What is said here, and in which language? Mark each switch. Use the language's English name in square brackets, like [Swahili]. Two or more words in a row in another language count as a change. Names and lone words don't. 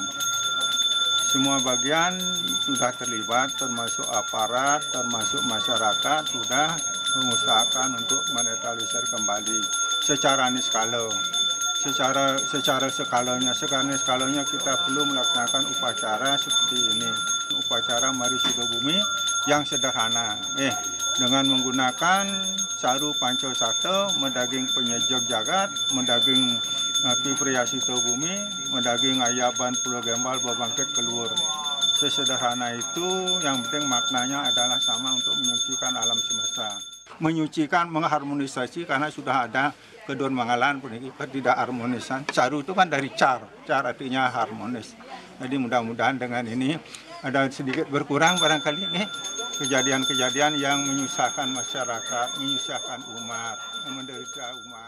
[Indonesian] Semua bagian sudah terlibat, termasuk aparat, termasuk masyarakat, sudah mengusahakan untuk menetralisir kembali secara niskala. Secara skalanya kita perlu melaksanakan upacara seperti ini. Upacara Marisuda Bumi yang sederhana. Dengan menggunakan saru panco sate, mendaging penyejog jagat, mendaging Pipriyasita Bumi, mendaging ayaban Pulau Gembal berbangkit keluar. Sesederhana itu, yang penting maknanya adalah sama untuk menyucikan alam semesta. Menyucikan, mengharmonisasi karena sudah ada kedon mangalan tidak harmonisan. Caru itu kan dari car artinya harmonis. Jadi mudah-mudahan dengan ini ada sedikit berkurang barangkali ini kejadian-kejadian yang menyusahkan masyarakat, menyusahkan umat, menderita umat.